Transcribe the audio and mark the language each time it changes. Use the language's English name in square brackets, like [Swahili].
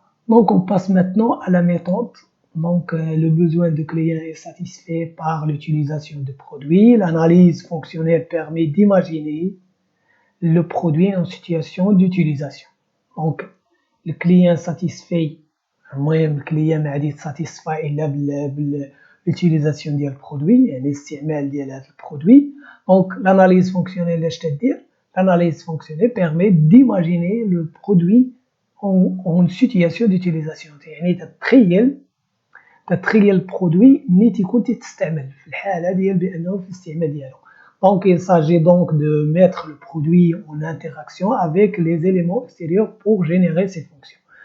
[French] Donc on passe maintenant à la méthode. Donc le besoin du client est satisfait par l'utilisation du produit. L'analyse fonctionnelle permet d'imaginer le produit en situation d'utilisation. Donc le client satisfait، [Arabic] المهم الكليان ما غادي يتساتيسفاي الا بالutilisation ديال البرودوي، يعني الاستعمال ديال هذا البرودوي. [French] Donc l'analyse fonctionnelle [Arabic] اش تدير؟ [French] l'analyse fonctionnelle permet d'imaginer le produit en situation d'utilisation، [Arabic] يعني تتخيل البرودوي ملي تيكون تستعمل في الحاله ديال بانه في الاستعمال ديالو. [French] Donc, il s'agit donc de mettre le produit en interaction avec les éléments extérieurs pour générer ces fonctions.